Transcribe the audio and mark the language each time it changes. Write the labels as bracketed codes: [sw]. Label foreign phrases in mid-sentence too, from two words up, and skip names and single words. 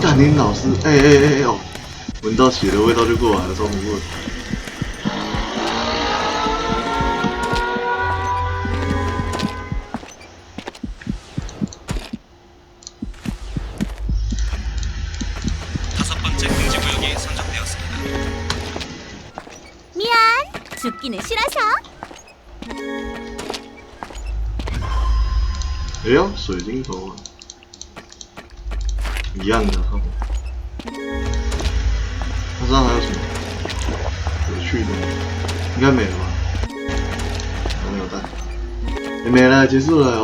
[zh] 干你老师，哦，闻到血的味道就过来了，超恐怖的。 [ko] 다섯 번째 금지 구역이 선정되었습니다. 미안! 죽기는 싫어서 [zh] 哎呦，水晶头啊，一样的，看我。它身上还有什么有趣的？应该没了吧？还没有蛋，也没了，结束了。